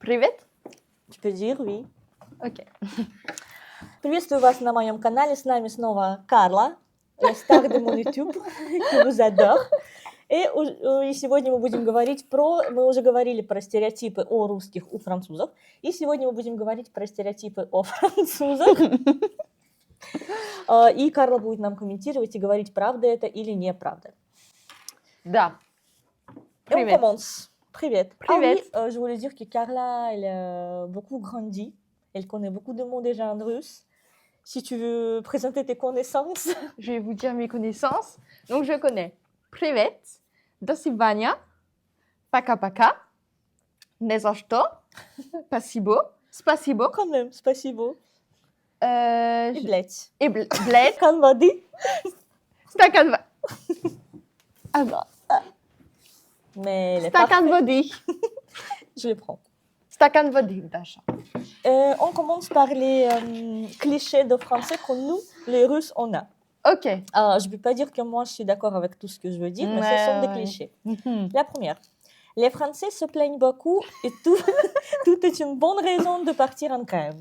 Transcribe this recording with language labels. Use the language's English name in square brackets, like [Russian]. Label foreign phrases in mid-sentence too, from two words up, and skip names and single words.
[Russian] Привет. [French] Tu peux dire oui. [Russian] Окей. Приветствую вас на моем канале. С нами снова Карла, [French] star de mon YouTube, qui vous adore. [Russian] И сегодня мы будем говорить про... Мы уже говорили про стереотипы о русских у французов. И сегодня мы будем говорить про стереотипы о французах. И Карла будет нам комментировать и говорить, правда это или неправда. Да. [French] Et on [Russian] Привет. [French] commence. Привет. [Russian] Привет. [French] Ah oui, je voulais dire que Carla, elle a beaucoup grandi. Elle connaît beaucoup de mots déjà en russe. Si tu veux présenter tes connaissances. Je vais vous dire mes connaissances. Donc, je connais [Russian] Привет, До свидания, Пока-пока, Не за что, Спасибо, Спасибо, [French] Quand même, [Russian] спасибо. И [French] je- [Russian] блядь. [French] et Bled, [Russian] Стакан воды. Стакан воды. [French] Ah bah, Mais elle est [Russian] Стакан [French] parfaite. [Russian] воды. [French] Je les prends. [Russian] Стакан воды, Даша. [French] On commence par les clichés de français que nous, les Russes, on a. Ok. Alors, je ne vais pas dire que moi, je suis d'accord avec tout ce que je veux dire, mais ce sont des Ouais. clichés. Mhm. La première. Les Français se plaignent beaucoup et tout, tout est une bonne raison de partir en grève.